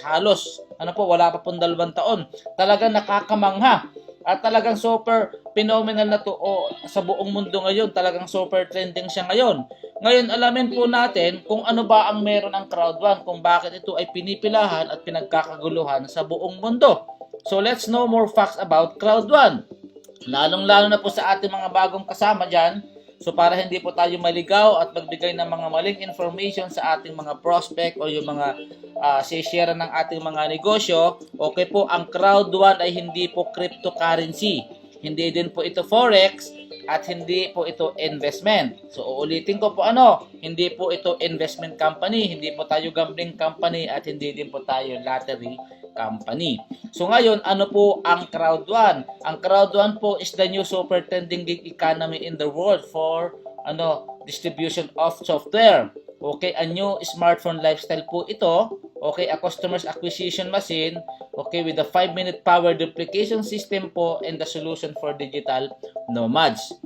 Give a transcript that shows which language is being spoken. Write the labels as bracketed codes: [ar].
[tl] Halos, wala pa pong 2 taon. Talagang nakakamangha. At talagang super phenomenal na to sa buong mundo ngayon. Talagang super trending siya ngayon. Ngayon, alamin po natin kung ano ba ang meron ang Crowd1, kung bakit ito ay pinipilahan at pinagkakaguluhan sa buong mundo. [en] So, let's know more facts about Crowd1. [tl] Lalong-lalo na po sa ating mga bagong kasama dyan. So, para hindi po tayo maligaw at magbigay ng mga maling information sa ating mga prospect o yung mga share ng ating mga negosyo, okay po, ang Crowd1 ay hindi po cryptocurrency. Hindi din po ito forex, at hindi po ito investment. So uulitin ko po hindi po ito investment company, hindi po tayo gambling company at hindi din po tayo lottery company. So ngayon, ano po ang Crowd1? [en] Ang Crowd1 po is the new super trending gig economy in the world for distribution of software. Okay, a new smartphone lifestyle [tl] po ito. [en] Okay, a customer's acquisition machine. Okay, with a 5-minute power duplication system po and the solution for digital nomads.